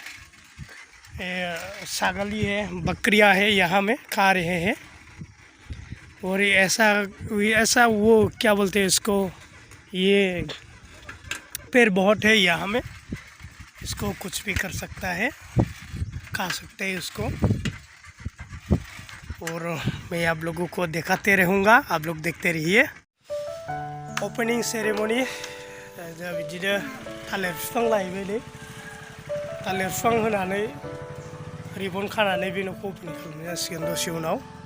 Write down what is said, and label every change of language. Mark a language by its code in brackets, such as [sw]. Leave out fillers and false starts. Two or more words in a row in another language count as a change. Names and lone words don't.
[hi] सागली है बकरियां है यहाँ में खा रहे हैं और ऐसा वो क्या बोलते हैं इसको ये पेड़ बहुत है यहाँ में इसको कुछ भी कर सकता है खा सकते हैं इसको और मैं आप लोगों को दिखाते रहूँगा आप लोग देखते रहिए [en] opening ceremony [brx] दा बिदिनो थालिर बिफां लायबाय थालिर बिफां होनानै रिबन खानानै बे न'खौ ओपनिं खालामनाय जासिगोन दसे उनाव